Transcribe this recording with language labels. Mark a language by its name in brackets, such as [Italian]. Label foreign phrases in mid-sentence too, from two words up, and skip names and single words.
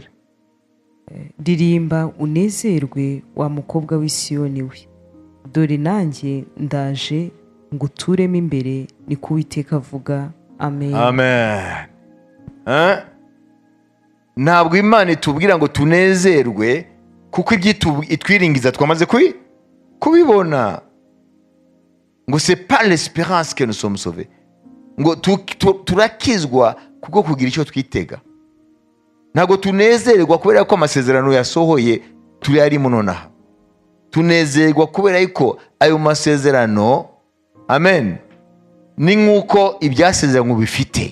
[Kinyarwanda] Ririmba unezerwe wa mukobwa w'i Siyoni we, dore nanjye ndaje nguturemo imbere, ni ko Uwiteka avuga. Amen. Amen. Ntabwo Imana itubwira ngo tunezerwe kuko itwiringiza twamaze kubibona, ngo [French] c'est pas l'espérance que nous sommes sauvés, [Kinyarwanda] ngo turakizwa kuko kugira icyo twitega. Ntabwo tunezerwa kubera ko amasezerano yasohoye turi arimo nonaha. Tunezerwa kubera ko ayo masezerano, amen, ni nk'uko ibyasezerano bifite.